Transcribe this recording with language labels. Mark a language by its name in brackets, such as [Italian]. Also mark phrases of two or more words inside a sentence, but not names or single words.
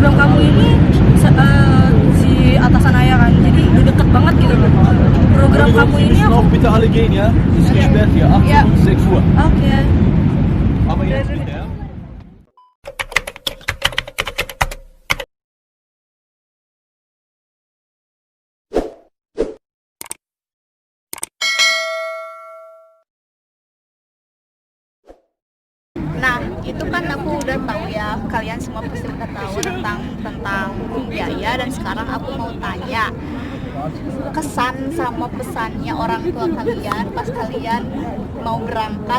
[Indonesian] kamu ini si atasan ayah kan, jadi udah deket banget gitu loh. Program kamu ini aku [German] Nog bitte alle gehen, ja? Es ist gesperrt hier, 8 Ja. und 6 Uhr. oke. Aber jetzt bitte, ja? [Indonesian] Nah, itu kan aku udah tahu ya, kalian semua pasti udah tahu tentang biaya, dan sekarang aku mau tanya kesan sama pesannya orang tua kalian pas kalian mau berangkat.